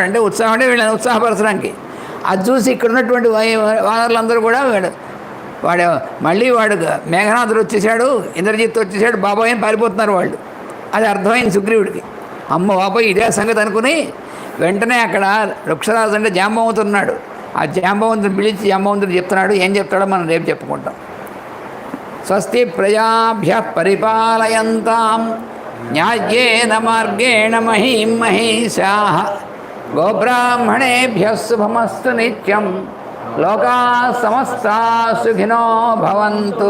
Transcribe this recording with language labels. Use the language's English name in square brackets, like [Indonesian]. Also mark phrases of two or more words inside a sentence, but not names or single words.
[Telugu] అంటే ఉత్సాహం అంటే వీళ్ళని ఉత్సాహపరచడానికి. అది చూసి ఇక్కడ ఉన్నటువంటి వానరులందరూ కూడా వాడు మేఘనాథుడు వచ్చేసాడు, ఇంద్రజిత్ వచ్చేసాడు, బాబాయ్ అని పారిపోతున్నారు వాళ్ళు. అది అర్థమైంది సుగ్రీవుడికి. అమ్మ బాబాయ్ ఇదే సంగతి అనుకుని వెంటనే అక్కడ వృక్షరాజు అంటే జాంబవంతుడు ఉన్నాడు. ఆ జాంబవంతుని పిలిచి జాంబవంతుడు చెప్తున్నాడు. ఏం చెప్తాడో మనం రేపు చెప్పుకుంటాం. [Sanskrit] స్వస్తి ప్రజాభ్య పరిపాలయంతాం న్యాయేన మార్గేణ మహీం మహీషాః గోబ్రాహ్మణేభ్యః శుభమస్తు నిత్యం లోకాః సమస్తాః సుఖినో భవంతు.